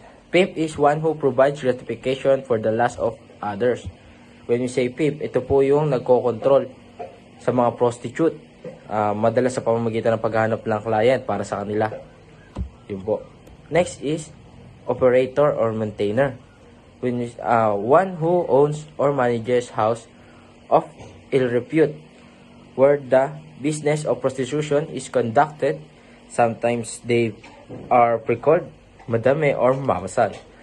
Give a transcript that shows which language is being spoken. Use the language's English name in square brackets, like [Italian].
[English] Pimp is one who provides gratification for the lust of others. When you say pimp, [Filipino] ito po yung nagko-control sa mga prostitute. Madalas sa pamamagitan ng paghahanap ng client para sa kanila. Yun po. [English] Next is operator or maintainer. When one who owns or manages house of ill repute where the business of prostitution is conducted. Sometimes they are pre-called madame or mamasan.